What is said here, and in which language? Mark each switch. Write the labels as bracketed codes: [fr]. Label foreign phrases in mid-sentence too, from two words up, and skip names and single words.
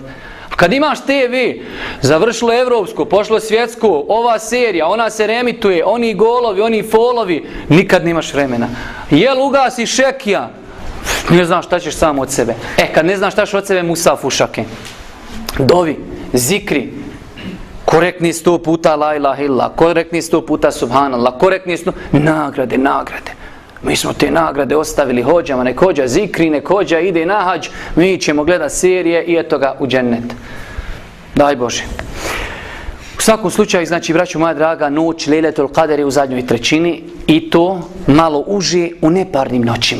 [bs] Kad imaš TV, završilo evropsko, pošlo svjetsko, ova serija, ona se reemituje, oni golovi, oni folovi, nikad nemaš vremena. Jel ugasi šekija? Ne znam šta ćeš sam od sebe. Kad ne znaš šta ćeš od sebe, Musa fušake. Dovi, zikri, korektni 100 puta [ar] لا إله إلا, [bs] korektni 100 puta subhanallah, korektni 100... Nagrade. Mi smo te nagrade ostavili hođama, nek hođa zikri, nek hođa ide na hađ, mi ćemo gledati serije i eto ga u džennet. Daj Bože. U svakom slučaju, znači, braćo moja draga, noć Lejletul Qadr je u zadnjoj trećini i to malo uže u neparnim noćima.